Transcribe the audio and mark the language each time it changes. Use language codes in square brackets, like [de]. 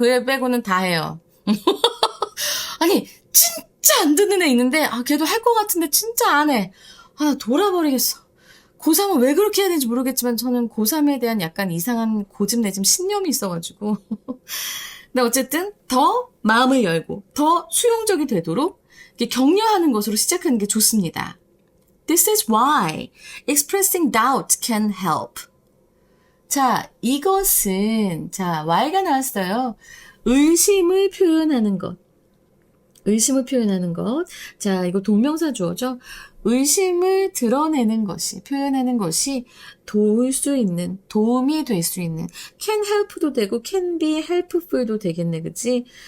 [ko] 그 애 빼고는 다 해요. 아니, 진짜 안 듣는 애 있는데, 걔도 할 것 같은데 진짜 안 해. 나 돌아버리겠어. 고3은 왜 그렇게 해야 되는지 모르겠지만 저는 고3에 대한 약간 이상한 고집 내심 신념이 있어가지고. 근데 어쨌든 더 마음을 열고 더 수용적이 되도록 이렇게 격려하는 것으로 시작하는 게 좋습니다. [en] This is why expressing doubt can help. [ko] 자, 이것은, 자, why가 나왔어요. 의심을 표현하는 것. 의심을 표현하는 것. 자, 이거 동명사 주어죠. 의심을 드러내는 것이, 표현하는 것이 도움이 될 수 있는, can help 도 되고, can be helpful 도 되겠네, 그치?